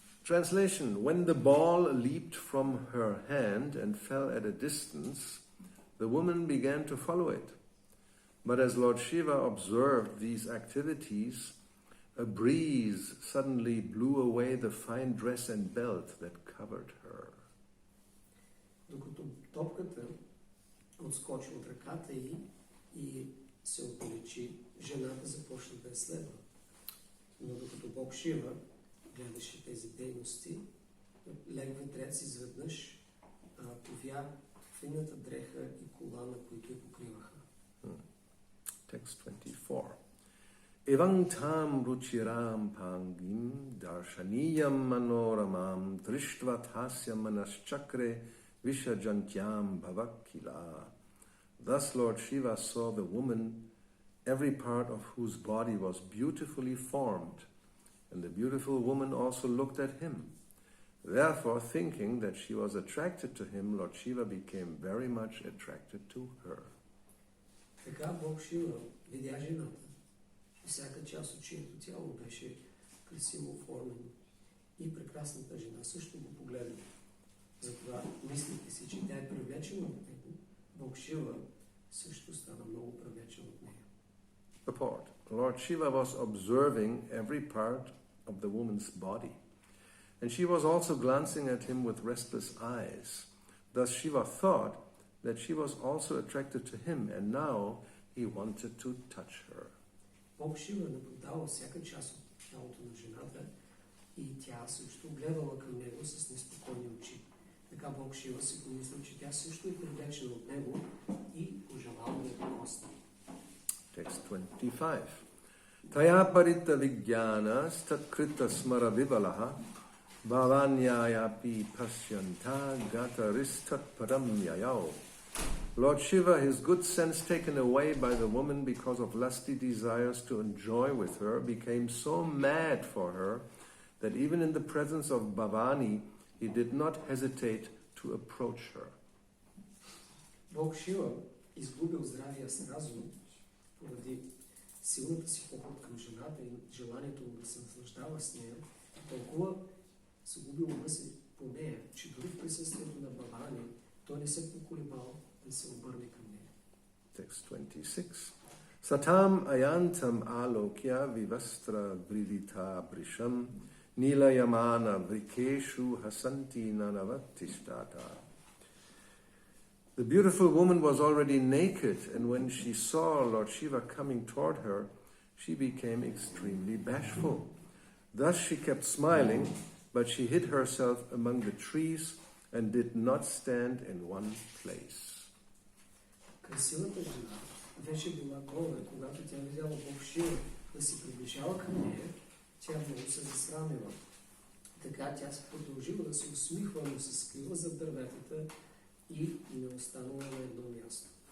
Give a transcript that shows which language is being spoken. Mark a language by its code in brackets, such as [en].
[en] Translation: when the ball leaped from her hand and fell at a distance, the woman began to follow it. But as Lord Shiva observed these activities, a breeze suddenly blew away the fine dress and belt that covered her. [bg] Докато топката отскочи от ръката й и се отдалечи, жената започна да я следва. Но докато Бог Шива гледаше тези дейности, лек ветрец изведнъж повя фината дреха и колана, които я покриваха. [en] Text 24. [sa] Evang tam ruchiram pangim darshaniyam manoramam drishtva tasya manaschakre vishajantyam bhavakila. [en] Thus Lord Shiva saw the woman, every part of whose body was beautifully formed, and the beautiful woman also looked at him. Therefore, thinking that she was attracted to him, Lord Shiva became very much attracted to her. [bg] Така Бог Шива видя жената и всяка част от чието тяло беше красиво оформено. И прекрасната жена също го погледна. Затова, мислите си, че тя е привлечена от него, Бог Шива също стана много привлечен от нея. [en] Purport. Lord Shiva was observing every part of the woman's body, and she was also glancing at him with restless eyes. Thus Shiva thought that she was also attracted to him, and now he wanted to touch her. [bg] Бог Шива наблюдава всяка част от тялото на жената и тя също гледала към него с неспокойни очи. Така Бог Шива си помислил, че тя също е привлечена от него и пожелал да я докосне. [en] Text 25. [sa] Taya parita vigyana statkrita smara vivalaha bhavanyayapi pasyanta gataristat param yayao. [en] Lord Shiva, his good sense taken away by the woman because of lusty desires to enjoy with her, became so mad for her that even in the presence of Bhavani, he did not hesitate to approach her. [bg] Бог Шива изгубил здравия си разум поради силната си поход към жената и желанието му да се наслаждава с нея, толкова загубил ума си по нея, че дори в присъствието на Бавани, той не се поколебал да се обърне към нея. [en] Text 26. [sa] Satam ayantam alokya vivastra vridita brisham nilayamana vrikeshu hasanti nanavatishtata. [en] The beautiful woman was already naked, and when she saw Lord Shiva coming toward her, she became extremely bashful. Thus she kept smiling, but she hid herself among the trees and did not stand in one place. [bg] Красивата жена вече била гола, когато тя видяла Бог Шива да се приближава към нея, тя много се засрамила. Така тя се продължила да се усмихва, но се скрила зад дърветата и не останала на едно място.